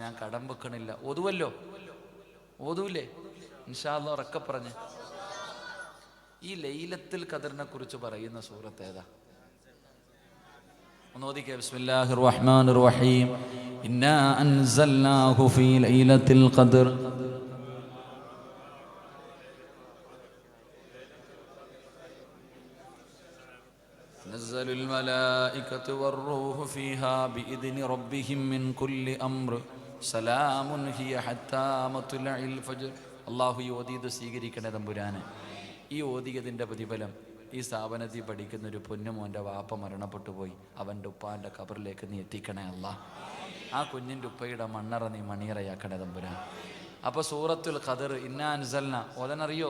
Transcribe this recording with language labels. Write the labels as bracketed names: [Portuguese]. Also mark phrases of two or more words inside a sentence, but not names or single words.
[Malayalam] ഞാൻ കടം വെക്കണില്ല, ഓതുവല്ലോ, ഓതൂല്ലേ [Arabic] إن شاء الله? [Malayalam] ഉറക്കെ പറഞ്ഞ് ഈ ലൈലത്തുൽ ഖദറിനെ കുറിച്ച് പറയുന്ന സൂറത്ത് ഏതാ? ഒന്ന് ഓദിക്കേ. [Arabic] بسم الله الرحمن الرحيم. إنا أنزلناه في ليلة القدر نزل الملائكة والروح فيها بإذن ربهم من كل أمر سلام هي حتى مطلع الفجر. [Malayalam] അള്ളാഹു ഈ ഓതിയത് സ്വീകരിക്കണേ തമ്പുരാനെ. ഈ ഓതിയതിൻ്റെ പ്രതിഫലം ഈ സ്ഥാപനത്തിൽ പഠിക്കുന്ന ഒരു പൊന്നുമോൻ്റെ വാപ്പ മരണപ്പെട്ടു പോയി, അവൻ്റെ ഉപ്പാൻ്റെ ഖബറിലേക്ക് നീ എത്തിക്കണേ അല്ലാഹ്. ആ കുഞ്ഞിൻ്റെ ഉപ്പയുടെ മണ്ണറ നീ മണിയറയാക്കണേ തമ്പുരാൻ. അപ്പോൾ സൂറത്തുൽ ഖദർ [Arabic] إنا أنزلنا [Malayalam] ഓതനറിയോ?